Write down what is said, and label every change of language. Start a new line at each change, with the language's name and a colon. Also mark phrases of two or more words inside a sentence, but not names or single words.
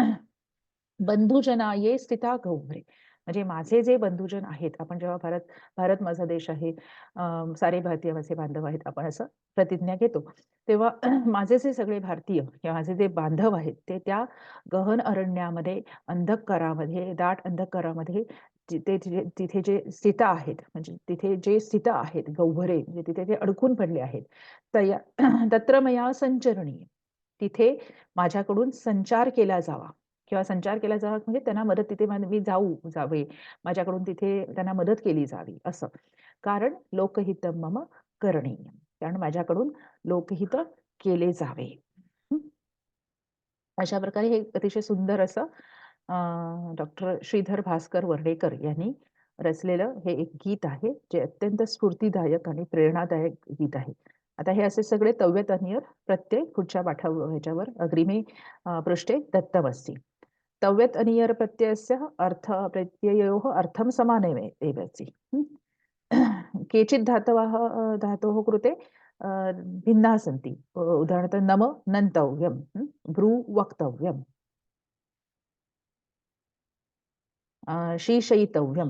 Sanskrit: बंधुजनाये स्थिता गौभरे.
Marathi: म्हणजे माझे जे बंधुजन आहेत, आपण जेव्हा भारत माझा देश आहे, सारे भारतीय माझे बांधव आहेत, आपण असं प्रतिज्ञा घेतो तेव्हा माझे जे सगळे भारतीय किंवा माझे जे बांधव आहेत ते त्या गहन अरण्यामध्ये, अंधकारामध्ये, दाट अंधकारामध्ये तिथे जे स्थित आहेत, म्हणजे तिथे जे स्थित आहेत गौभरे, म्हणजे तिथे जे अडकून पडले आहेत,
Sanskrit: तत्र मया संचरणीय.
Marathi: तिथे माझ्याकडून संचार केला जावा किंवा संचार केला जावा म्हणजे त्यांना मदत, तिथे मी जावे, माझ्याकडून तिथे त्यांना मदत केली जावी असं.
Sanskrit: कारण लोकहितम मम करणीय.
Marathi: कारण माझ्याकडून लोकहित केले जावे. अशा प्रकारे हे अतिशय सुंदर असं डॉक्टर श्रीधर भास्कर वर्डेकर यांनी रचलेलं हे एक गीत आहे, जे अत्यंत स्फूर्तिदायक आणि प्रेरणादायक गीत आहे. आता हे असे सगळे तव्यत अनियर प्रत्यय पुढच्या ह्याच्यावर
Sanskrit: अग्रिमे पृष्ठे दत्तमस्ति. तव्यत अनियर प्रत्ययस्य प्रत्ययोः अर्थं समानमेव एवचि. केचित् धातोः कृते भिन्नाः सन्ति. उदाहरणार्थ नम नन्तव्यं, भ्रू वक्तव्यं, शीशयितव्यम्.